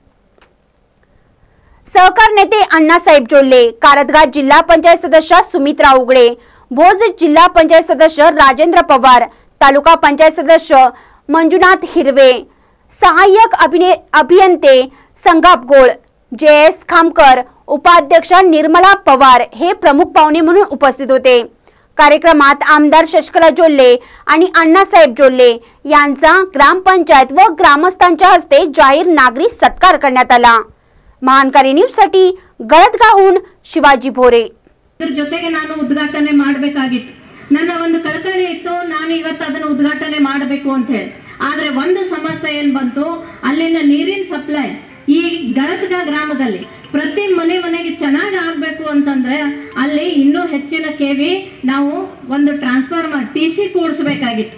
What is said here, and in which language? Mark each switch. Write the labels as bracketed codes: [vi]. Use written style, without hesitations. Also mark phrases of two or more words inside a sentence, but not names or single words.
[mr] सहकार नेते अण्णासाहेब जोल्ले, कारदगा जिल्हा पंचायत सदस्य सुमित्रा उगडे, भोज जिल्हा पंचायत सदस्य राजेंद्र पवार, तालुका पंचायत सदस्य मंजुनाथ हिरवे, सहाय्यक अभियंते संगाप गोळ, JS खामकर, उपाध्यक्ष निर्मला पवार हे प्रमुख पाहुणे म्हणून उपस्थित होते। कार्यक्रमात आमदार शशिकला जोल्ले आणि अण्णासाहेब जोल्ले यांचा ग्रामपंचायत व ग्रामस्थांच्या हस्ते जाहीर नागरी सत्कार करण्यात आला। महानकारी न्यूज साठी गळदगाहून शिवाजी भोरे। [kn] ಜೊತೆಗೆ ನಾನು ಉದ್ಘಾಟನೆ ಮಾಡಬೇಕಾಗಿತ್ತು, ನನ್ನ ಒಂದು ಕಳಕಳಿ ಇತ್ತು, ನಾನು ಇವತ್ತು ಅದನ್ನು ಉದ್ಘಾಟನೆ ಮಾಡಬೇಕು ಅಂತ ಹೇಳಿ। ಆದರೆ ಒಂದು ಸಮಸ್ಯೆ ಏನು ಬಂತು, ಅಲ್ಲಿನ ನೀರಿನ ಸಪ್ಲೈ ಈ ಗಳದಗ ಗ್ರಾಮದಲ್ಲಿ ಪ್ರತಿ ಮನೆಗೆ ಚೆನ್ನಾಗಿ ಆಗಬೇಕು ಅಂತಂದ್ರೆ ಅಲ್ಲಿ ಇನ್ನೂ ಹೆಚ್ಚಿನ ಕೆವಿ ನಾವು ಒಂದು ಟ್ರಾನ್ಸ್ಫಾರ್ಮರ್ TC ಕೂಡಿಸಬೇಕಾಗಿತ್ತು।